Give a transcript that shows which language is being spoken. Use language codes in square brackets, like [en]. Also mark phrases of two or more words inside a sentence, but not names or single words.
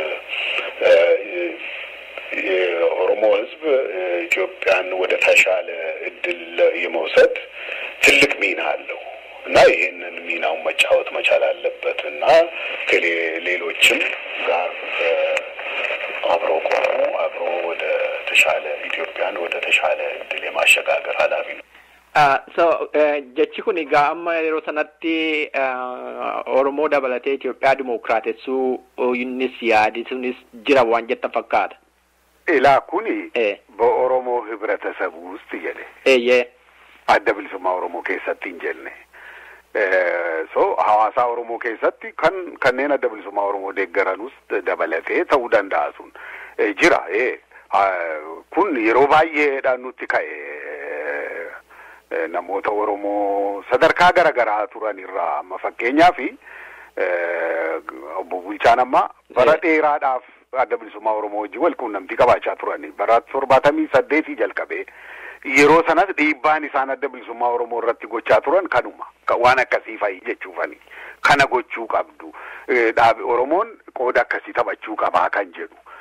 [am] የኦሮሞ ህዝብ ኢትዮጵያን ወደ ተሻለ እድል የመውሰድ ትልቅ ሚና አለው እና ይሄንን ሚናው መጫወት መቻል አለበት እና ከሌሎችም ጋር አብሮ ወደ ተሻለ ኢትዮጵያን ወደ ተሻለ እድል የማሸጋገር ኃላፊ ነው። [om] So jechi kun egaa amma yeroo sanatti Oromoo dabalatee Itoophiyaa dimokiraatessuu innis yaadisuunis jira waan jetta fakkaata. Ilaa kuni [am] በኦሮሞ ህብረተሰብ ውስጥ [om] jedhe adda bilisummaa Oromoo keessatti hin jenne. So hawaasa Oromoo keessatti kanneen adda bilisummaa Oromoo deeggaranus dabalatee ta'uu danda'a sun jira. Kun yeroo baay'eedhaan nutti ka'e namoota Oromoo sadarkaa garaagaraa turan irraa amma fakkeenyaaf obbo Bulchaan amma bara dheeraadhaaf adda bilisummaa Oromoo wajjin wal quunnamtii qabaachaa turani bara 78 jalqabee yeroo sanas dhiibbaan isaan adda bilisummaa Oromoo irratti gochaa turan kanuma waan akkasii fa'i jechuufani kana gochuu qabdu dhaabi Oromoon qooda akkasii taphachuu qabaa kan jedhu